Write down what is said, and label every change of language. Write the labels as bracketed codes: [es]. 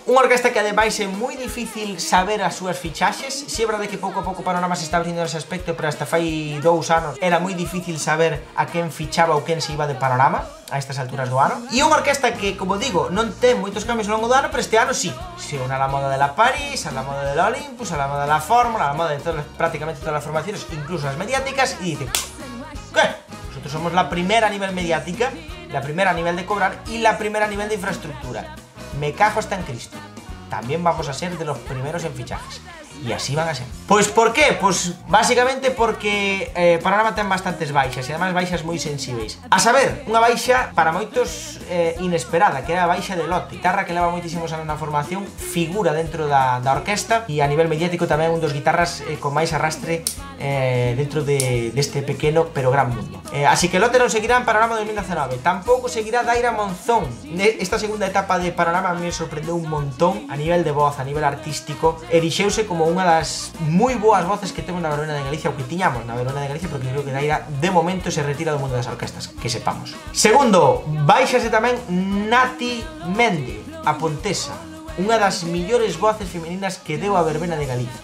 [gl] Unha orquesta que ademais é moi difícil saber as súas fichaxes. Si é verdade que pouco a pouco Panorama se está abrindo nese aspecto, pero hasta fai 2 anos era moi difícil saber a quen fichaba ou quen se iba de Panorama a estas alturas do ano. E unha orquesta que, como digo, non ten moitos cambios ao longo do ano, pero este ano sí. [es] Se une a la moda de la París, a la moda de la Olympus, a la moda de la Fórmula, a la moda de prácticamente todas las formaciones, incluso las mediáticas, y dice: ¿qué? Nosotros somos la primera a nivel mediática, la primera a nivel de cobrar y la primera a nivel de infraestructura. Me cago hasta en Cristo. También vamos a ser de los primeros en fichajes. Y así van a ser. Pues ¿por qué? Pues básicamente porque [gl] Panorama ten bastantes baixas, e además baixas moi sensíveis. A saber, unha baixa para moitos inesperada, que é a baixa de Lote, guitarra que leva moitísimos anos na formación, figura dentro da orquesta e a nivel mediático tamén un dos guitarras con máis arrastre dentro deste pequeno pero gran mundo. Así que Lote non seguirá en Panorama 2019, tampouco seguirá Daira Monzón. Esta segunda etapa de Panorama a mí me sorprendeu un montón a nivel de voz, a nivel artístico. Erixeuse como unha das moi boas voces que temos na Verbena de Galicia, ou que tiñamos na Verbena de Galicia, porque creo que Daira de momento se retira do mundo das orquestas, que sepamos. Segundo, baixase tamén Nati Mende, a pontesa, unha das millores voces femeninas que deu a Verbena de Galicia.